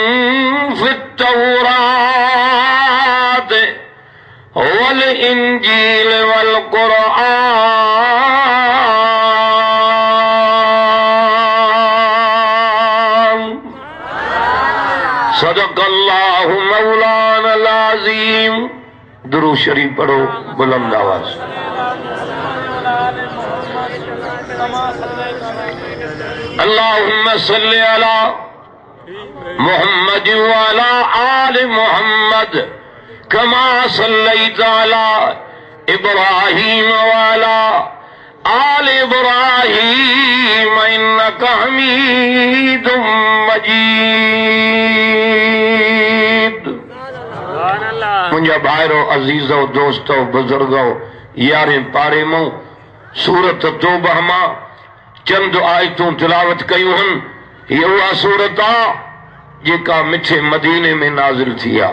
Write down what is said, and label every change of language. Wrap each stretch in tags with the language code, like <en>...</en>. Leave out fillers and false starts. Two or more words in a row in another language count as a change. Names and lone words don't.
<ar>في التوراة والإنجيل والقرآن صدق الله مولانا العظيم.</ar> <ur>درود شریف پڑھو بلند آواز.</ur> <ar>اللهم صل على محمد وعلى آل محمد كما صليت على إبراهيم وعلى آل إبراهيم إنك حميد مجيد.</ar> <sd>मुंहिंजा भाइरो अज़ीज़ो दोस्तो बुजुर्गो यारहें पारे मां सूरत तौबह मां चंद आयतूं तिलावत कयूं हन। ये उहा सूरत आ जेका मिठे मदीने में नाज़िल थी आ।</sd>